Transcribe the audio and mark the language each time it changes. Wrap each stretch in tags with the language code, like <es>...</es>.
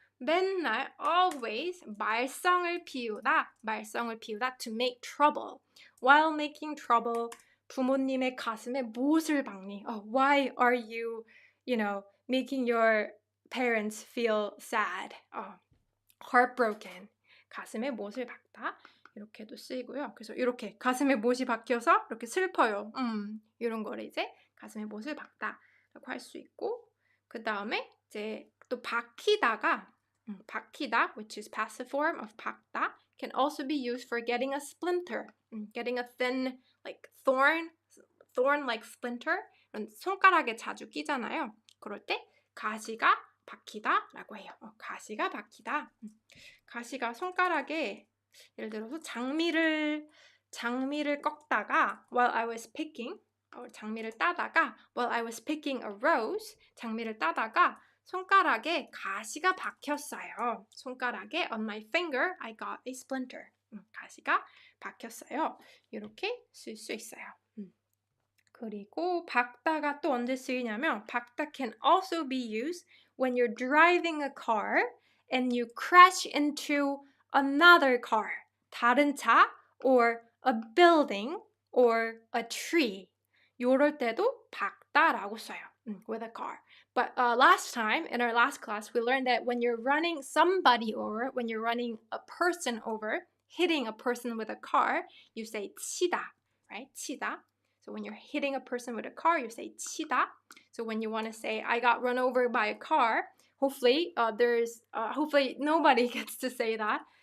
<ko>맨날</ko> <en>always</en> <ko>말썽을 피우다</ko> <en>to make trouble. While making trouble,</en> <ko>부모님의 가슴에 못을 박니?</ko> <en>Why are you, making your parents feel sad? Heartbroken.</en> <ko>가슴에 못을 박다. 이렇게도 쓰이고요. 그래서 이렇게 가슴에 못이 박혀서 이렇게 슬퍼요. 이런 거를 이제 가슴에 못을 박다라고 할 수 있고, 그 다음에 이제 또 박히다가 박히다,</ko> <en>which is passive form of 박다, can also be used for getting a splinter, getting a thin like thorn like splinter.</en> <ko>이런 손가락에 자주 끼잖아요. 그럴 때 가시가 박히다라고 해요. 가시가 박히다. 가시가 손가락에 예를 들어서 장미를 꺾다가</ko> <en>while I was picking,</en> <ko>장미를 따다가</ko> <en>while I was picking a rose,</en> <ko>장미를 따다가 손가락에 가시가 박혔어요. 손가락에</ko> <en>on my finger I got a splinter.</en> <ko>가시가 박혔어요. 이렇게 쓸 수 있어요. 그리고 박다가 또 언제 쓰이냐면</ko> <en>박다 can also be used when you're driving a car and you crash into another car,</en> <ko>다른 차,</ko> <en>or a building, or a tree.</en> <ko>요럴 때도 박다라고 써요.</ko> <en>With a car. But last time, in our last class, we learned that when you're running somebody over, when you're running a person over, hitting a person with a car, you say 치다, right?</en> <ko>치다.</ko> <en>So when you're hitting a person with a car, you say 치다. So when you want to say, I got run over by a car, hopefully hopefully nobody gets to say that.</en>